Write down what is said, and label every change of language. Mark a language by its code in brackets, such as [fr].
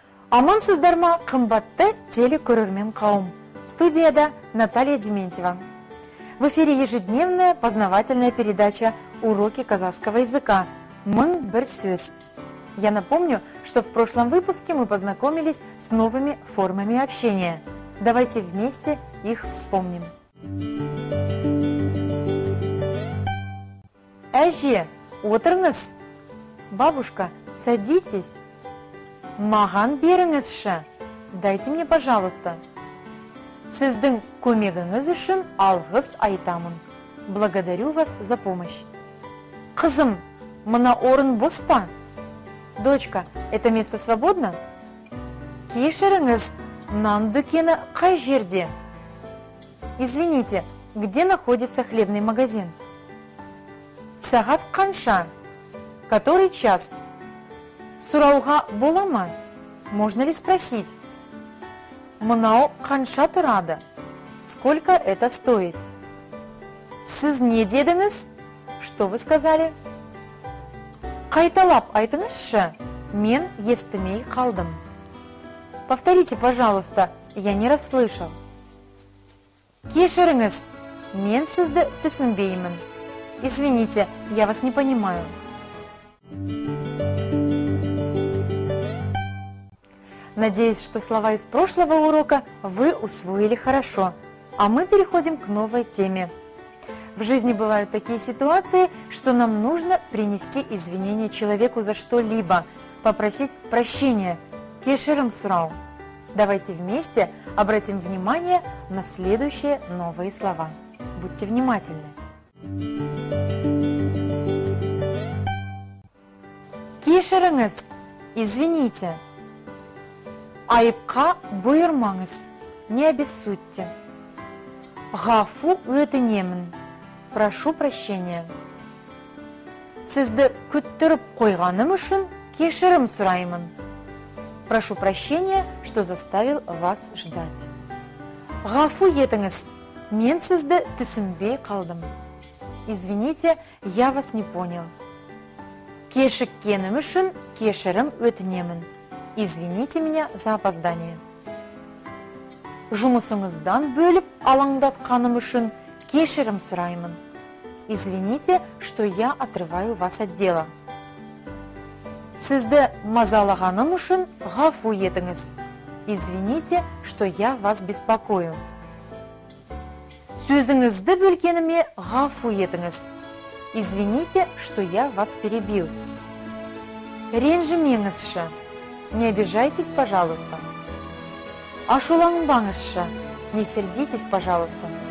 [kk] Амансыздар ма, қымбатты телекөрермен қауым. [ru] Студияда Наталья Дементьева. В эфире ежедневная познавательная передача «Уроки казахского языка» «Мың бір сөз». Я напомню, что в прошлом выпуске мы познакомились с новыми формами общения. Давайте вместе их вспомним. [kk] Әже, отырыңыз. [ru] Бабушка, садитесь. [kk] Маған беріңізші. [ru] Дайте мне, пожалуйста. [kk] Сіздің көмегіңіз үшін алғыс айтамын. [ru] Благодарю вас за помощь. [kk] Қызым, мына орын бос па? [ru] Дочка, это место свободно? [kk] Кешіріңіз, нан дүкені қай жерде? [ru] Извините, где находится хлебный магазин? [kk] Сағат қанша? [ru] Который час? [kk] Сұрауға бола ма? [ru] Можно ли спросить? [kk] Мынау қанша тұрады? [ru] Сколько это стоит? [kk] Сіз не дедіңіз? [ru] Что вы сказали? [kk] Қайталап айтыңызшы, мен естімей қалдым. [ru] Повторите, пожалуйста, я не расслышал. [kk] Кешіріңіз, мен сізді түсінбеймін. [ru] Извините, я вас не понимаю. Надеюсь, что слова из прошлого урока вы усвоили хорошо, а мы переходим к новой теме. В жизни бывают такие ситуации, что нам нужно принести извинения человеку за что-либо, попросить прощения. [kk] Кешірім сұрау. [ru] Давайте вместе обратим внимание на следующие новые слова. Будьте внимательны. [kk] Кешіріңіз, [ru] извините. [kk] Айыпқа бұйырмаңыз, [ru] не обессудьте. [kk] Ғафу өтінемін. [ru] Прошу прощения. [kk] Сізді күттіріп қойғаным үшін кешірім сұраймын. [ru] Прошу прощения, что заставил вас ждать. [kk] Ғафу етіңіз, мен сізді түсінбей қалдым. [ru] Извините, я вас не понял. [kk] Кешіккенім үшін кешірім өтінемін. [ru] Извините меня за опоздание. [kk] Жұмысыңыздан бөліп алаңдатқаным үшін кешірім сұраймын. [ru] Извините, что я отрываю вас от дела. [kk] Сізді мазалағаным үшін ғафу етіңіз. [ru] Извините, что я вас беспокою. [kk] Сөзіңізді бөлгеніме ғафу етіңіз. [ru] Извините, что я вас перебил. [kk] Ренжімеңізші. [ru] Не обижайтесь, пожалуйста. [kk] Ашуланбаңызшы. [ru] Не сердитесь, пожалуйста.